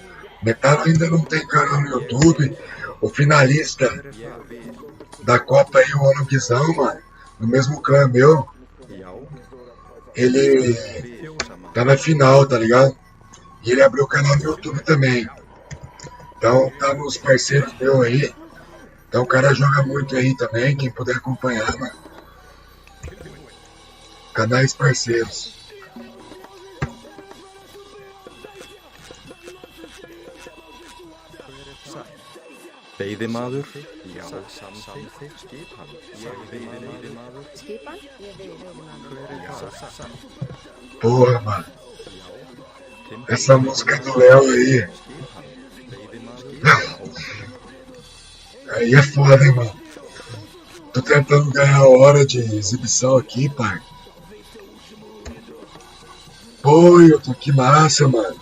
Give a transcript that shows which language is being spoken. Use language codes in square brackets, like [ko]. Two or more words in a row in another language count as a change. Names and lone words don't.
[pt] Metalo ainda não tem canal no YouTube. O finalista da Copa aí, o Guizão, mano, no mesmo clã meu, ele tá na final, tá ligado? E ele abriu o canal no YouTube também. Então tá nos parceiros meus aí. Então o cara joga muito aí também, quem puder acompanhar, mano. Canais parceiros. [is] Veiðimaður, já, samþykkt, skipan, ég veiðimaður, Skipan? Ég veiðimaður. já, [pt] Porra, mano. Essa música é do Léo aí. Aí é foda, hein, mano. Tô tentando ganhar hora de exibição aqui, pai. Pô, eu tô que massa, mano.